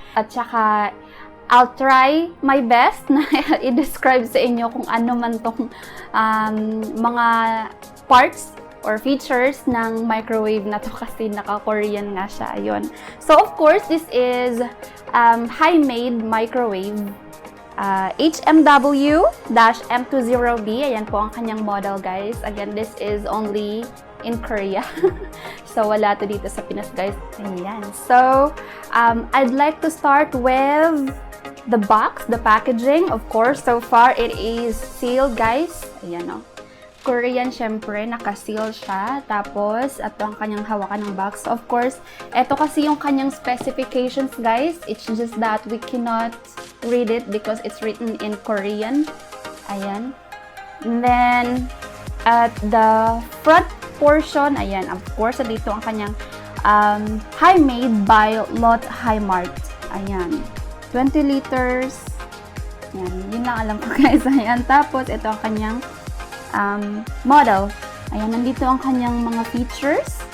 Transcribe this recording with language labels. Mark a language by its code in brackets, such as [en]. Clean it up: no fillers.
[tl] At saka, [en] I'll try my best [tl] na i-describe sa inyo kung ano man tong mga [en] parts or features [tl] ng microwave na to kasi naka-Korean nga siya. Ayun. [en] So, of course, this is HIMADE microwave. [tl] HMW-M20B. Ayan po ang kanyang model, guys. [en] Again, this is only in Korea. [tl] So, wala to dito sa Pinas, guys. Ayan. [en] So, I'd like to start with the box, the packaging. Of course, so far, it is sealed, guys. [tl] Ayan, o. Korean, syempre, naka-seal siya. Tapos, ito ang kanyang hawakan ng box. [en] Of course, [tl] ito kasi yung kanyang specifications, guys. [en] It's just that we cannot read it because it's written in Korean. Ayan. And then, at the front portion, ayan, of course, [tl] dito ang kanyang [en] HIMADE by LOTTE HIMART. [tl] Ayan. 20 liters. Ayan. Yun lang alam ko, guys. Ayan. Tapos, ito ang kanyang model. Ayan, nandito ang kanyang mga features.